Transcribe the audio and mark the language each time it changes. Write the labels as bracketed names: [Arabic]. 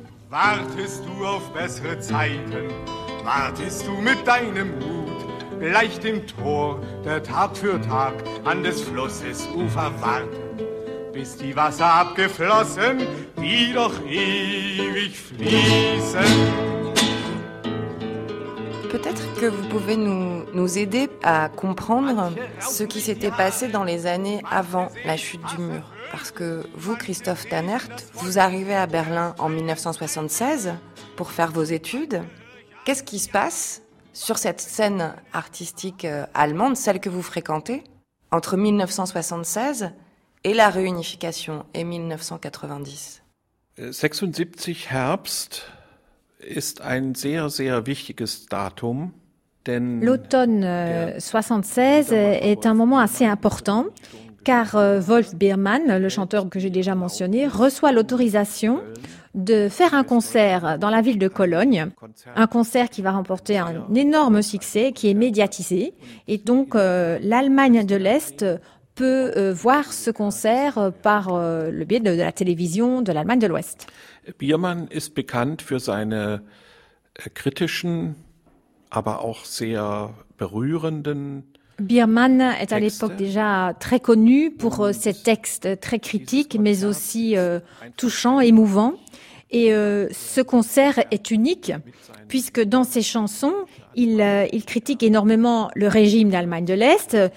[German] Wartest du auf bessere Zeiten, wartest du mit deinem Mut. Gleich dem Tor, der Tag für Tag an des Flusses Ufer warten, bis die Wasser abgeflossen, die doch ewig fließen. [French] Peut-être que vous pouvez nous aider à comprendre ce qui s'était passé dans les années avant la chute du mur. Parce que vous, Christophe Tannert, vous arrivez à Berlin en 1976 pour faire vos études. Qu'est-ce qui se passe sur cette scène artistique allemande, celle que vous fréquentez, entre 1976 et la réunification et 1990. [German] 76 Herbst ist ein sehr sehr wichtiges Datum, denn [French] l'automne 76 est un moment assez important car Wolf Biermann, le chanteur que j'ai déjà mentionné, reçoit l'autorisation de faire un concert dans la ville de Cologne, un concert qui va remporter un énorme succès, qui est médiatisé. Et donc, l'Allemagne de l'Est peut voir ce concert par le biais de la télévision de l'Allemagne de l'Ouest. [German] Biermann ist bekannt für seine kritischen, aber auch sehr berührenden. [French] Biermann est à l'époque déjà très connu pour ses textes très critiques, mais aussi touchants, émouvants. Et ce concert est unique, puisque dans ses chansons, il critique énormément le régime d'Allemagne de l'Est.